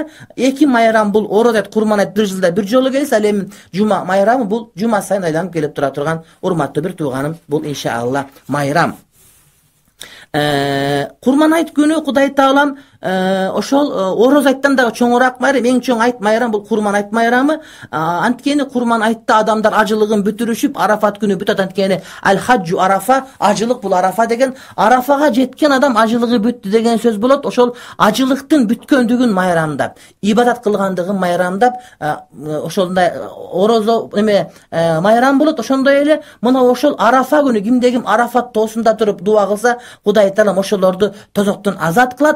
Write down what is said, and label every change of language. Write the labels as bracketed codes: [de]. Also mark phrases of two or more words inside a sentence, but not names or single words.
[ky] 2 майрам бул Ороз айт, Курман айт 1 жылда 1 жолу келсе, ал эми Жума майрамы бул Жума сайын айланып келип тура турган урматтуу бир тууганым, бул иншаалла майрам. Курман айт күнү Кудай Таалам ошол Ороз айттан дагы чоңураак майрам, эң чоң айт майрам бул Курман айт майрамы. Анткени Курман айтта адамдар ажылыгын бүтүрүшүп, Арафат күнү бүтөт. Анткени [ar] الحج عرفة, [ky] ажылык бул Арафа деген. Арафага жеткен адам ажылыгы бүттү деген сөз болот. Ошол ажылыктын бүткөндүгүн майрамдап, ибадат кылгандыгын майрамдап, ошондой Орозо майрам болот. Ошондой эле мына ошол Арафа күнү кимде ким Арафат тоосунда туруп дуа кылса, Кудай Таалам ошолорду тозоктон азат кылат.